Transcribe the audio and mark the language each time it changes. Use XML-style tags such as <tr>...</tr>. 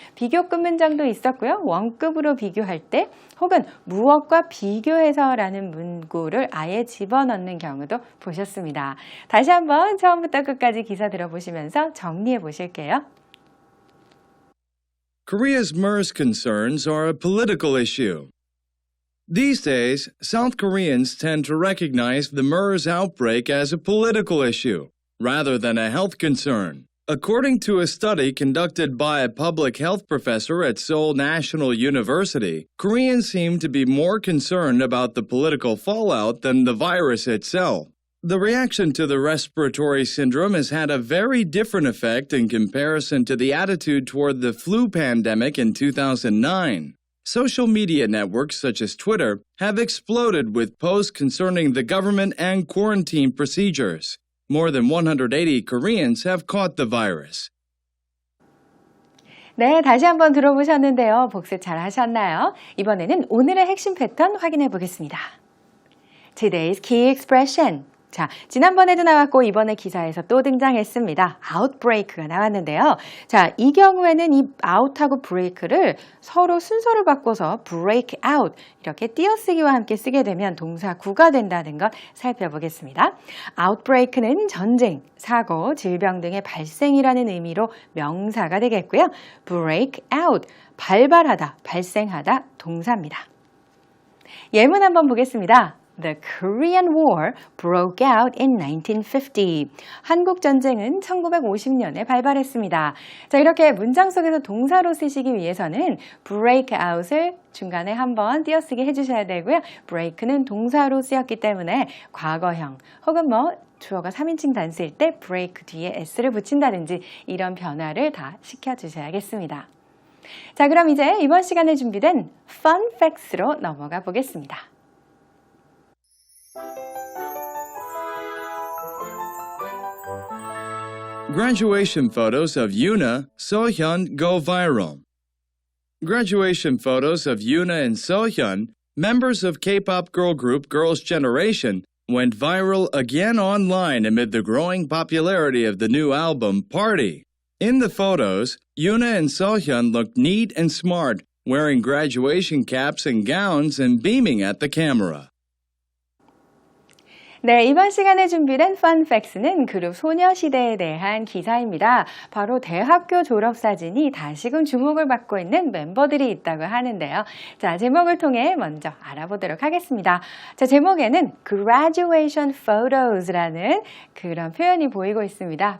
<ko>비교급 문장도 있었고요. 원급으로 비교할 때 혹은 무엇과 비교해서 라는 문구를 아예 집어넣는 경우도 보셨습니다. 다시 한번 처음부터 끝까지 기사 들어보시면서 정리해 보실게요.</ko> <en>Korea's MERS concerns are a political issue. These days, South Koreans tend to recognize the MERS outbreak as a political issue, rather than a health concern. According to a study conducted by a public health professor at Seoul National University, Koreans seem to be more concerned about the political fallout than the virus itself. The reaction to the respiratory syndrome has had a very different effect in comparison to the attitude toward the flu pandemic in 2009. Social media networks such as Twitter have exploded with posts concerning the government and quarantine procedures. More than 180 Koreans have caught the virus.</en> <ko>네, 다시 한번 들어보셨는데요. 복습 잘 하셨나요? 이번에는 오늘의 핵심 패턴 확인해 보겠습니다.</ko> <en>Today's key expression.</en> <ko>자, 지난번에도 나왔고 이번에 기사에서 또 등장했습니다. outbreak가 나왔는데요. 자, 이 경우에는 이 out하고 break를 서로 순서를 바꿔서 break out 이렇게 띄어쓰기와 함께 쓰게 되면 동사 구가 된다는 것 살펴보겠습니다. outbreak는 전쟁, 사고, 질병 등의 발생이라는 의미로 명사가 되겠고요. break out, 발발하다, 발생하다 동사입니다. 예문 한번 보겠습니다.</ko> <en>The Korean War broke out in 1950.</en> <ko>한국 전쟁은 1950년에 발발했습니다. 자, 이렇게 문장 속에서 동사로 쓰시기 위해서는 break out을 중간에 한번 띄어쓰기 해주셔야 되고요. break는 동사로 쓰였기 때문에 과거형 혹은 주어가 3인칭 단수일 때 break 뒤에 s를 붙인다든지 이런 변화를 다 시켜주셔야겠습니다. 자, 그럼 이제 이번 시간에 준비된 fun facts로 넘어가 보겠습니다.</ko> <en>Graduation photos of Yoona, Sohyun go viral. Graduation photos of Yoona and Sohyun, members of K-pop girl group Girls' Generation, went viral again online amid the growing popularity of the new album, Party. In the photos, Yoona and Sohyun looked neat and smart, wearing graduation caps and gowns and beaming at the camera.</en> <ko>네, 이번 시간에 준비된 Fun Facts는 그룹 소녀시대에 대한 기사입니다. 바로 대학교 졸업사진이 다시금 주목을 받고 있는 멤버들이 있다고 하는데요. 자, 제목을 통해 먼저 알아보도록 하겠습니다. 자, 제목에는 Graduation Photos라는 그런 표현이 보이고 있습니다.</ko>